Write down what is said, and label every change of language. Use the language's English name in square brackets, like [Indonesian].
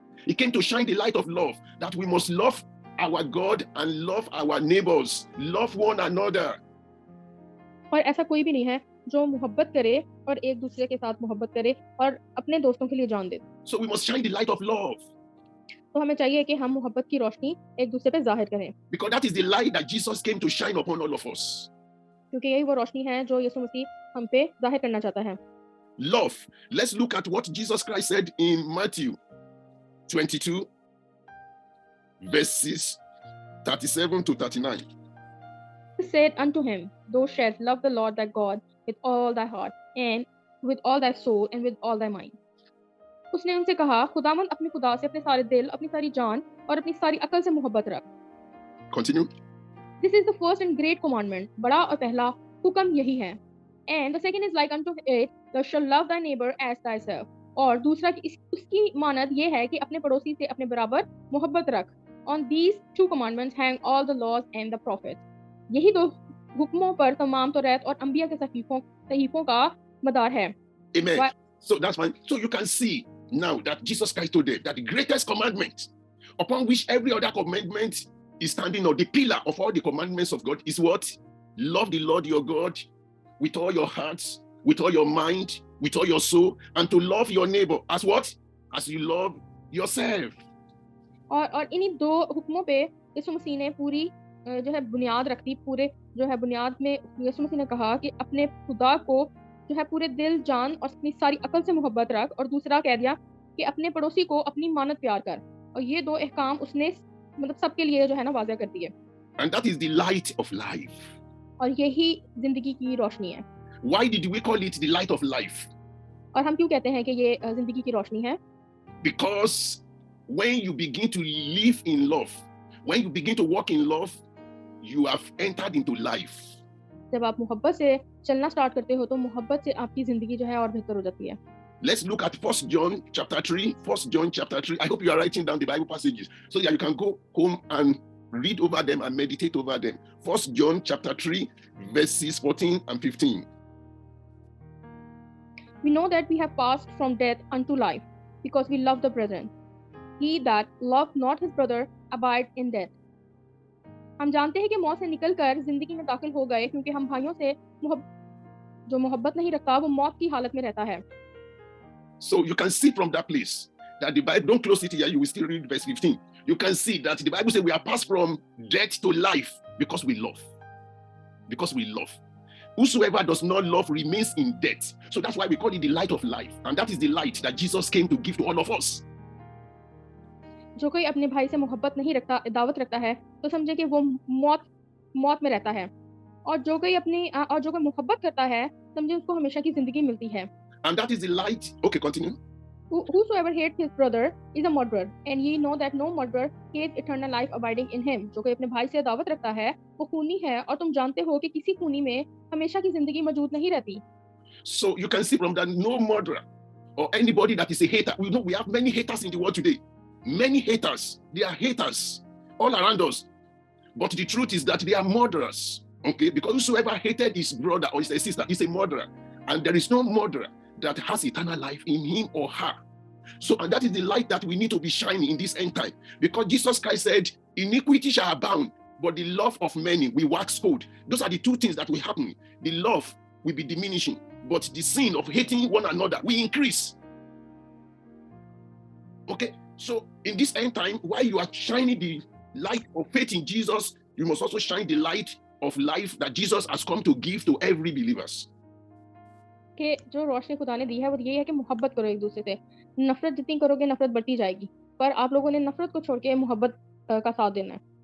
[English] He came to shine the light of love, that we must love our God and love our neighbors, love one another. [Hindi] और ऐसा कोई भी नहीं है जो मोहब्बत करे और एक दूसरे के साथ मोहब्बत करे और अपने दोस्तों के लिए जान दे। [English] So we must shine the light of love. [Hindi] तो हमें चाहिए कि हम मोहब्बत की रोशनी एक दूसरे पे जाहिर करें। [English] Because that is the light that Jesus came to shine upon all of us. [Hindi] क्योंकि यही वो रोशनी है जो यीशु मसीह हम पे जाहिर करना चाहता है। [English] Love. Let's look at what Jesus Christ said in Matthew 22, verses 37 to 39. He said unto him, Thou shalt love the Lord thy God with all thy heart, and with all thy soul, and with all thy mind. [Hindi] उसने उनसे कहा, खुदावंद अपने खुदा से अपने सारे दिल, अपनी सारी जान और अपनी सारी अकल से मोहब्बत रख। [English] Continue. This is the first and great commandment. [Hindi] बड़ा और पहला हुक्म यही है। [English] And the second is like unto it, thou shalt love thy neighbor as thyself. [Hindi] और दूसरा उसकी मानद ये है कि अपने पड़ोसी से अपने बराबर मोहब्बत रख। [English] On these two commandments hang all the laws and the prophets. [Hindi] यही दो हुक्मों पर तमाम तौरात और अंबिया के सहीफों का मदार है। [English] Amen. So that's fine. So you can see now that Jesus Christ told them that the greatest commandment, upon which every other commandment is standing on, the pillar of all the commandments of God, is what? Love the Lord your God with all your hearts, with all your mind, with all your soul, and to love your neighbor as what? As you love yourself. [Hindi] और इन्हीं दो हुक्मों पे यीशु मसीह ने पूरी जो है बुनियाद रख दी। पूरे जो है बुनियाद में यीशु मसीह ने कहा कि अपने खुदा को जो है पूरे दिल, जान और अपनी सारी अकल से मोहब्बत रख, और दूसरा कह दिया कि अपने पड़ोसी को अपनी मानद प्यार कर। और ये दो अहकाम उसने मतलब सबके लिए जो है ना वाज़ेह कर दिए। [English] And that is the light of life. [Hindi] और यही जिंदगी की रोशनी है। [English] Why did we call it the light of life? [Hindi] और हम क्यों कहते हैं कि ये जिंदगी की रोशनी है? [English] Because when you begin to live in love, when you begin to walk in love, you have entered into life. [Hindi] जब आप मोहब्बत से चलना स्टार्ट करते हो तो मोहब्बत से आपकी जिंदगी जो है और बेहतर हो जाती है। [English] Let's look at 1 John chapter 3. 1 John chapter 3. I hope you are writing down the Bible passages so that you can go home and read over them and meditate over them. 1 John chapter 3, verses 14 and 15. We know that we have passed from death unto life, because we love the brethren. He that loveth not his brother abide in death. [Hindi] हम जानते हैं कि मौत से निकलकर जिंदगी में दाखिल हो गए, क्योंकि हम भाइयों से जो मोहब्बत नहीं रखता वो मौत की हालत में रहता है। [English] So you can see from that place that the Bible, don't close it here, you will still read verse 15. You can see that the Bible says we are passed from death to life because we love. Because we love. Whosoever does not love remains in death. So that's why we call it the light of life. And that is the light that Jesus came to give to all of us. [Hindi] जो कोई अपने भाई से मोहब्बत नहीं रखता, दावत रखता है, तो समझे कि वो मौत में रहता है। और जो कोई मोहब्बत करता है, समझे उसको हमेशा की जिंदगी मिलती है। [English] And that is the light. Okay, continue. Whosoever hates his brother is a murderer, and ye know that no murderer hates eternal life abiding in him. [Hindi] जो कोई अपने भाई से दावत रखता है, वो खूनी है, और तुम जानते हो कि किसी खूनी में हमेशा की जिंदगी मौजूद नहीं रहती। [English] So you can see from that, no murderer or anybody that is a hater. We know we have many haters in the world today. Many haters. They are haters all around us. But the truth is that they are murderers. Okay, because whosoever hated his brother or his sister is a murderer, and there is no murderer that has eternal life in him or her. So, and that is the light that we need to be shining in this end time, because Jesus Christ said, iniquity shall abound, but the love of many will wax cold. Those are the two things that will happen. The love will be diminishing, but the sin of hating one another will increase. Okay, so in this end time, while you are shining the light of faith in Jesus, you must also shine the light of life that Jesus has come to give to every believers. [Hindi] कि जो रोशनी खुदा ने दी है वो यही है कि मोहब्बत करो एक दूसरे से। नफरत जितनी करोगे नफरत बढ़ती जाएगी, पर आप लोगों ने नफरत को छोड़ के मोहब्बत का साथ देना है।